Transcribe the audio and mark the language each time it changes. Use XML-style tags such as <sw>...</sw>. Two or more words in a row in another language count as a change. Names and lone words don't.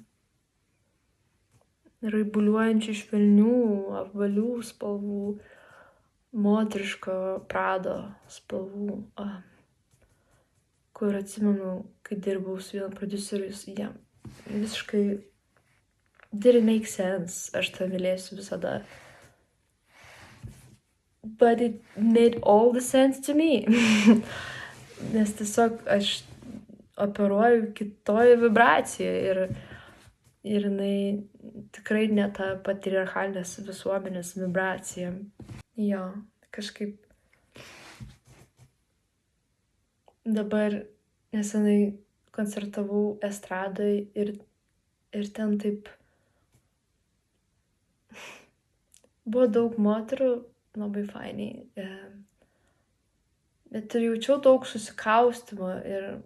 <lt>raibuliuojančių švelnių, apvalių spalvų, moteriško prado spalvų, kur atsimenu, kai dirbau su vienu produceriu, jam visiškai</lt> <en>didn't make sense,</en> <lt>aš tą mylėsiu visada.</lt> <en>But it made all the sense to me.</en> <lt>Nes tiesiog aš operuoju kitoje vibracijoje ir jinai tikrai ne ta patriarchalinės visuomenės vibracija. Jo, kažkaip dabar nesenai koncertavau estradoj ir ten taip buvo daug moterų, labai fainiai, bet ir jaučiau daug susikaustimo ir</lt>